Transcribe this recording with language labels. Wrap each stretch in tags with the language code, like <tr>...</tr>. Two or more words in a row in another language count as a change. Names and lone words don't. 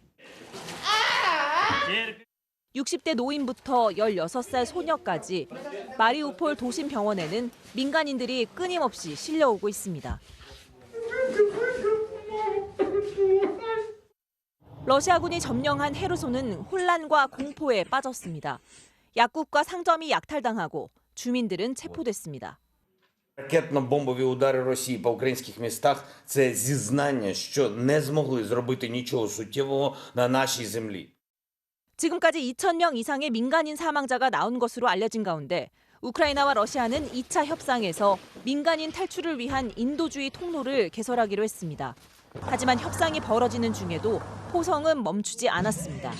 <ko>60대 노인부터 16살 소녀까지 마리우폴 도심 병원에는 민간인들이 끊임없이 실려오고 있습니다. 러시아군이 점령한 헤르손은 혼란과 공포에 빠졌습니다. 약국과 상점이 약탈당하고 주민들은 체포됐습니다.</ko> <uk>Ракетно-бомбові удари Росії по українських містах – це зізнання, що не змогли зробити нічого суттєвого на нашій землі.</uk> <ko>지금까지 2,000명 이상의 민간인 사망자가 나온 것으로 알려진 가운데 우크라이나와 러시아는 2차 협상에서 민간인 탈출을 위한 인도주의 통로를 개설하기로 했습니다. 하지만 협상이 벌어지는 중에도 포성은 멈추지 않았습니다.</ko>